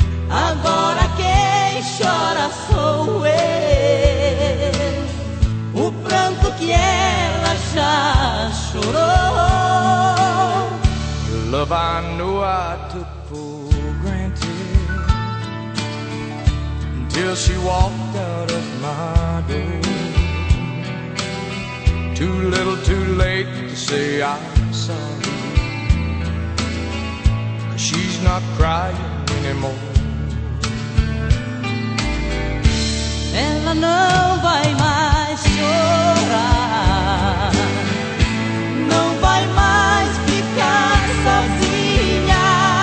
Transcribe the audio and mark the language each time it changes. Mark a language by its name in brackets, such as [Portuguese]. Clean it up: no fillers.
[Portuguese] Agora quem chora sou eu. O pranto que ela já chorou. [English] Love I knew I took for granted until she walked out of my door. Too little too late to say I'm sorry. She's not crying anymore. [Portuguese] Ela não vai mais chorar, não vai mais ficar sozinha.